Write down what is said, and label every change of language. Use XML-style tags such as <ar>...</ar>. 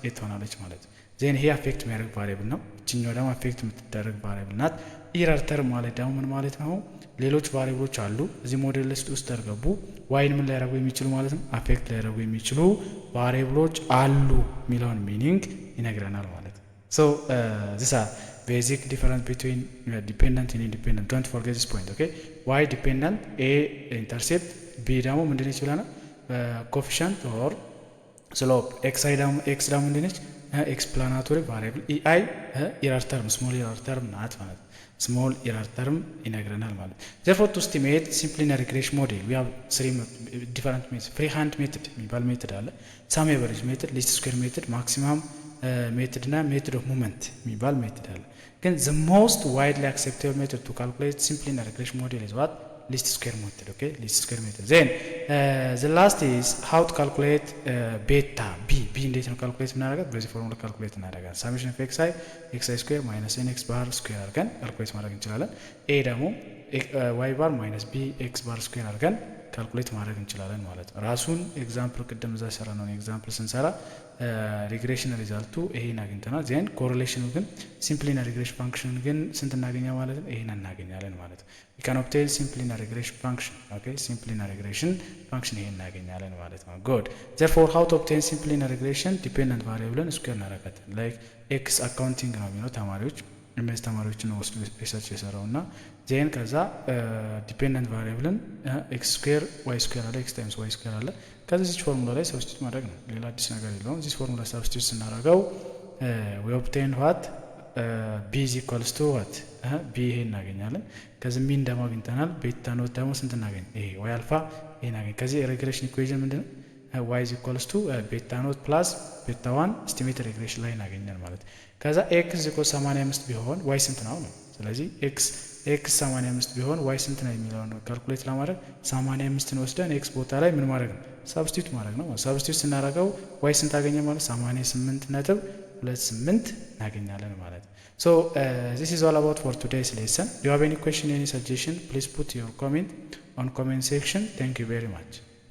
<am>8 ትሆናለች ማለት ዜን ይሄ አፌክት የሚያደርግ ቫሪያብል ነው። እችኛው ደግሞ አፌክት የምትደረግ ቫሪያብል ናት። ኢረር ተርም ማለት ደግሞ ምን ማለት ነው? ሌሎች ቫሪያብሎች አሉ እዚህ ሞዴል ሊስት ውስጥ ተርገቡ ዋይን ምን ሊያደርጉ የሚችሉ ማለት ነው አፌክት ሊያደርጉ የሚችሉ ቫሪያብሎች አሉ የሚለውን ሚኒንግ ይነግረናል ማለት ነው። ሶ ዚስ አር</am> <en>basic difference between dependent and independent. Don't forget this point, okay? Y dependent, A intercept, B</en> <am>ደግሞ ምንድን ነች ብለናል?</am> <en>coefficient or slope. X</en> <am>ደግሞ ምንድን ነች?</am> <en>explanatory variable. EI error term, small error term ናት ማለት small error term ይነግረናል ማለት therefore to estimate simple linear regression model we have three different methods. freehand method የሚባል ሜትድ አለ፣ sum average method, least square method, maximum method እና method of movement የሚባል ሜትድ አለ። ግን the most widely acceptable method to calculate simple linear regression model is what? least square method, okay? least square method. Then the last is how to calculate beta b</en> <am>እንዴት ነው ካልኩሌት እናደርጋለን? በዚህ ፎርሙላ ካልኩሌት እናደርጋለን።</am> <en>summation of xi square minus nx bar square</en> <am>አድርገን ካልኩሌት ማድረግ እንችላለን። a ደግሞ y bar minus b x bar square አድርገን ካልኩሌት ማድረግ እንችላለን ማለት ነው። ራሱን ኤግዛምፕል ቅድም እዛ ሰራ ነው ኤግዛምፕል ስንሰራ ሪግሬሽን ሪዛልቱ ይሄን አግኝተናል። ዜን ኮሪሌሽኑ ግን ሲምፕል ሊኒየር ሪግሬሽን ፋንክሽን ግን ስንት እናገኛ ማለት ነው?</am> <en>ይሄን እናገኛለን ማለት ነው። we can obtain simple linear regression function, okay? simple linear regression function</en> <am>ይሄን እናገኛለን ማለት ነው።</am> <en>good.</en> <am>therefore how to obtain simple linear regression dependent variable ስኩዌር እናደርጋለን። like x accounting ነው የሚለው ተማሪዎች እነዚህ ተማሪዎችን ነው ሪሰርች የሰራውና ዜን ከዛ ዲፔንደንት ቫሪያብልን ኤክስ ስኩዌር ዋይ ስኩዌር አለ ኤክስ ታይምስ ዋይ ስኩዌር አለ ከዚህ ፎርሙላ ላይ ሰብስቲቱት ማድረግ ነው። ሌላ አዲስ ነገር የለውም። እዚህ ፎርሙላ ሰብስቲቱት ስናደርገው</am> <en>we obtain what b is equals to what b</en> <am>ይሄ እናገኛለን። ከዚህ ሚን ደግሞ አግኝተናል። ቤታ ኖት ደግሞ ስንት እናገኝ? ይሄ ዋይ አልፋ ይሄ እናገኝ። ከዚህ ሪግሬሽን ኢኩዌሽን ምንድነው?</am> <en>y is equals to beta naught plus beta 1 estimated regression</en> <am>ላይ እናገኛለን ማለት ከዛ x is equals 85 ቢሆን y ስንት ነው ነው። ስለዚህ x 85 ቢሆን y ስንት ነው የሚለውን ካልኩሌት ለማድረግ 85ን ወስደን x ቦታ ላይ ምን ማድረግ ነው? ሰብስቲቱት ማድረግ ነው። ሰብስቲቱት ስናደርገው y ስንት አገኘ ማለት 88.28 እናገኛለን ማለት</am> <en>So this is all about for today's lesson. Do you have any question, any suggestion? Please put your comment on comment section. Thank you very much.</en>